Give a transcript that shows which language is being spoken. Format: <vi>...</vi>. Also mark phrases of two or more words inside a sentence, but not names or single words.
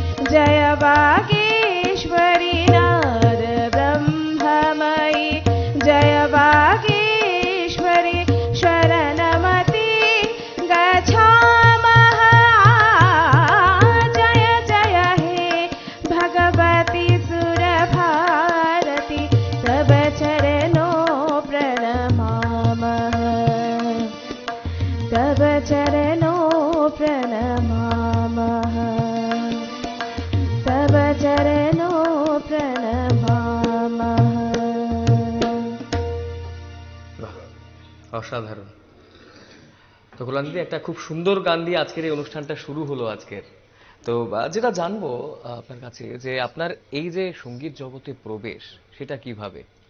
<sa>जय वागीश्वरी नाद ब्रह्ममयी जय वागीश्वरी शरणमति गच्छामः जय जय हे भगवती सुरभारती तव चरणों प्रणमामः तव चरणों प्रणमामः तव चरणों प्रणमामः।</sa> <bn>বাহ, অসাধারণ। তো কল্যাণ দিদি, একটা খুব সুন্দর গান দিয়ে আজকের এই অনুষ্ঠানটা শুরু হলো আজকের। তো যেটা জানবো আপনার কাছে, যে আপনার এই যে সঙ্গীত জগতে প্রবেশ, সেটা কিভাবে?</bn>